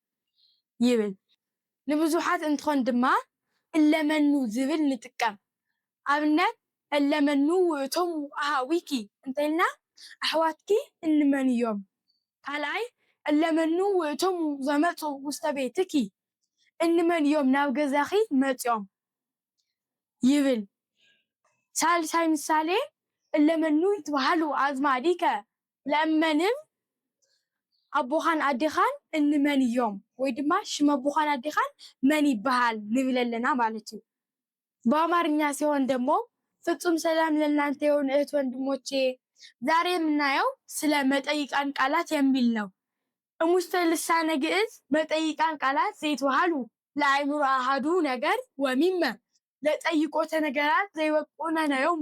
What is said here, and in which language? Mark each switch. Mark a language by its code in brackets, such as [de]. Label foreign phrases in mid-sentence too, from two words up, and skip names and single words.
[ti] ይብል። ንብዙሓት እንትኾን ድማ [gez] እለ መኑ [ti] ዝብል ንጥቀም ኣብነት [gez] እለመኑ ውእቶሙ ኣሃዊኪ [ti] እንተኢልና ኣሕዋትኪ እንመን እዮም። ካልኣይ [gez] እለመኑ ውእቶሙ ዘመፁ ውስተ ቤትኪ [ti] እንመን እዮም ናብ ገዛኺ መፅኦም ይብል። ሳልሳይ ምሳሌ [gez] እለመኑ ይትበሃሉ ኣዝማዲከ ለእመንም [ti] ኣቦኻን ኣዴኻን እንመን እዮም ወይ ድማ ሽም አቦኻን አዴኻን መን ይባሃል ንብል ኣለና [am] ማለት ነው። በአማርኛ ሲሆን ደግሞ ፍጹም ሰላም ለእናንተ ይሁን እህት ወንድሞቼ። ዛሬ የምናየው ስለ መጠይቃን ቃላት የሚል ነው። [gez] እሙስተ ልሳነ ግዕዝ መጠይቃን ቃላት ዘይትበሃሉ ለአእምሮ አሐዱ ነገር ወሚመ ለጠይቆተ ነገራት ዘይበቁነ ነዮሙ